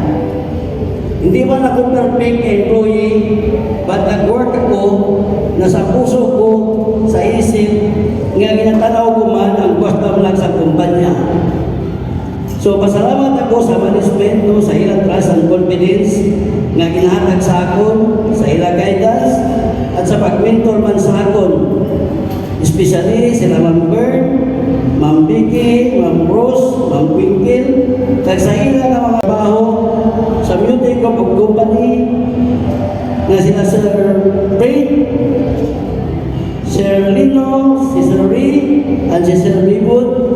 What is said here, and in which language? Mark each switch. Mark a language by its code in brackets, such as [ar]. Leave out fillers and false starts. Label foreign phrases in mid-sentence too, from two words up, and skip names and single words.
[hil] Hindi man ako [en] perfect employee, [hil] but nag-work ako na sa puso ko, sa isip, nga ginatanaw ko man ang bottom lang sa kumpanya. So, pasalamat ako sa management, no, sa ilang [en] trust and confidence [hil] nga ginahatag sa akon, sa ilang guidance, at sa pag-mentor man sa akon. Especially sila Ma'am Bern, Ma'am Vicky, Ma'am Rose, Ma'am Twinkle, kag sa ilang nga mga trabaho sa [en] beauty company [hil] na sila Sir Fred, Sir Lino, si Sir Ray, and si Sir Bibut.